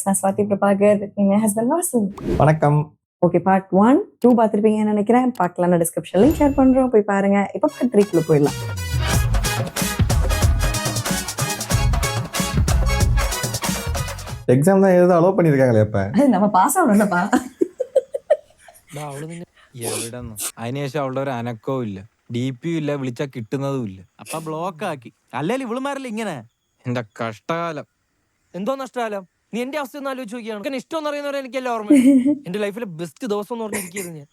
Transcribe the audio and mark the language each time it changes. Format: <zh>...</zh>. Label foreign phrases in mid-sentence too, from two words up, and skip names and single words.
<ta>நான் ஸ்வாதி பிரபாகர்,</ta> <en>with my husband</en> <ta>வாசு. வணக்கம். ஓகே, பார்ட் 1, 2 பார்த்துருப்பீங்கன்னு நினைக்கிறேன். பார்க்கலாம், நான்</ta> <en>description link share</en> <ta>பண்ணுறோம், போய் பாருங்க. இப்போ பார்ட் 3 போயிடலாம். எக்ஸாம் தான் எழுத அலோவ் பண்ணியிருக்காங்களே இப்ப.</ta> <ml>நம்ம പാസ് ആവണല്ലപ്പാ. എവിടെന്ന് അതിനുശേഷം അവളുടെ ഒരു അനക്കവും ഇല്ല, DP ഇല്ല, വിളിച്ചാ കിട്ടുന്നതും ഇല്ല. അപ്പൊ ബ്ലോക്ക് ആക്കി. അല്ലെങ്കിൽ ഇവളുമാരല്ല ഇങ്ങനെ. എന്റെ കഷ്ടകാലം. എന്തോ നഷ്ടകാലം? നീ എന്റെ അവസ്ഥ ഒന്ന് ആലോചിച്ച് നോക്കിയാണ്. എനിക്ക് ഇഷ്ടം എന്ന് പറയുന്നവരെ എനിക്കെല്ലാം ഓർമ്മ. എന്റെ ലൈഫിലെ ബെസ്റ്റ് ദിവസം എന്ന് പറഞ്ഞിരിക്കുന്നു ഞാൻ.</ml>